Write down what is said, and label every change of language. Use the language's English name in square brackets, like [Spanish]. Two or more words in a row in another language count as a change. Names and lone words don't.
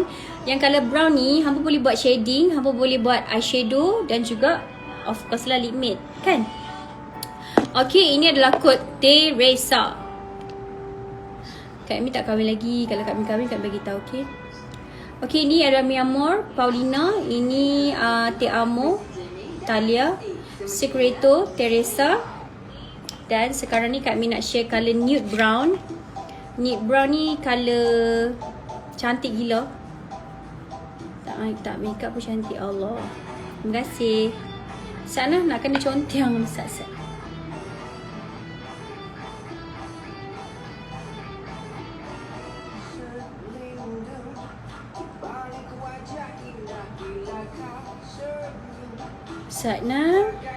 [Malay] Yang [English] colour brown [Malay] ni hampa boleh buat shading, hampa boleh buat eyeshadow dan juga [English] of course [Malay] lah [English] lip matte, [Malay] kan? Okay, ini adalah kod Teresa. Kak Mi tak kahwin lagi. Kalau Kak Mi kahwin, Kak Mi bagi tahu, okay? Okay, ini adalah Mi Amor, Paulina. Ini Te Amo, Talia, Secreto, Teresa. Dan sekarang ni Kak Mi nak share [English] colour nude brown. Nude brown [Malay] ni colour cantik gila. Tak makeup pun cantik, Allah. Terima kasih. Sana nak kena conteng sat-sat. Satna.